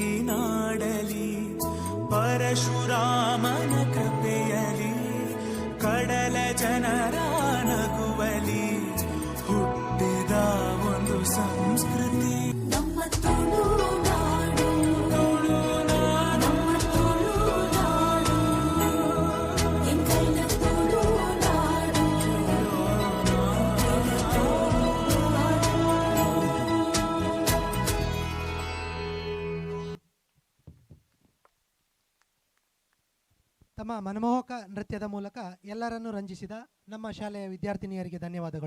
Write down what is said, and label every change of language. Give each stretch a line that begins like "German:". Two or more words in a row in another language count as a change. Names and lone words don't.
Kannada: ನಾಡಲಿ ಪರಶುರಾಮನ ಕೃಪೆಯಲಿ ಕಡಲ ಜನರ ನಗುವಲಿ ಹುಟ್ಟಿದ ಒಂದು ಸಂಸ್ಕೃತಿ ನಮ್ಮ ತುಳುನಾಡು ನಮ್ಮ ತುಳುನಾಡು
Tulu: ಎಂಕಲ್ನ ತುಳುನಾಡು
Kannada: ತಮ್ಮ ಮನಮೋಹಕ ನೃತ್ಯದ ಮೂಲಕ ಎಲ್ಲರನ್ನೂ ರಂಜಿಸಿದ ನಮ್ಮ ಶಾಲೆಯ ವಿದ್ಯಾರ್ಥಿನಿಯರಿಗೆ ಧನ್ಯವಾದಗಳು.